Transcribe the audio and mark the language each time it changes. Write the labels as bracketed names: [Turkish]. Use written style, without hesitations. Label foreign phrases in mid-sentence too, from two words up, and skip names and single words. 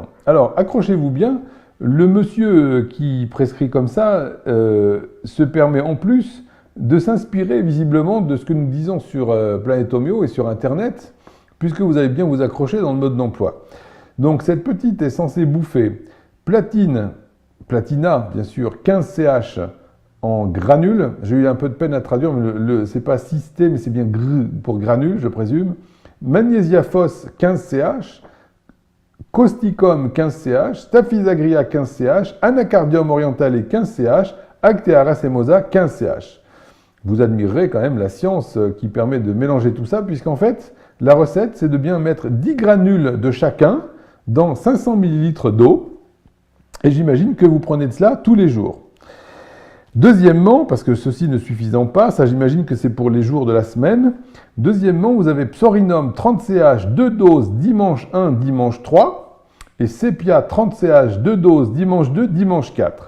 [French] Alors, accrochez-vous bien, le monsieur qui prescrit comme ça se permet en plus de s'inspirer visiblement de ce que nous disons sur Planète Homéo et sur Internet, puisque vous allez bien vous accrocher dans le mode d'emploi. Donc cette petite est censée bouffer platina bien sûr, 15 CH en granules. J'ai eu un peu de peine à traduire, mais c'est pas cysté, mais c'est bien pour granules, je présume. Magnésia phos 15 CH, causticum 15 CH, staphysagria 15 CH, anacardium orientale 15 CH, Actea racemosa 15 CH. Vous admirerez quand même la science qui permet de mélanger tout ça, puisqu'en fait, la recette, c'est de bien mettre 10 granules de chacun dans 500 ml d'eau, et j'imagine que vous prenez de cela tous les jours. Deuxièmement, parce que ceci ne suffisant pas, ça j'imagine que c'est pour les jours de la semaine, deuxièmement, vous avez Psorinum 30 CH, 2 doses, dimanche 1, dimanche 3, et Sepia 30 CH, 2 doses, dimanche 2, dimanche 4.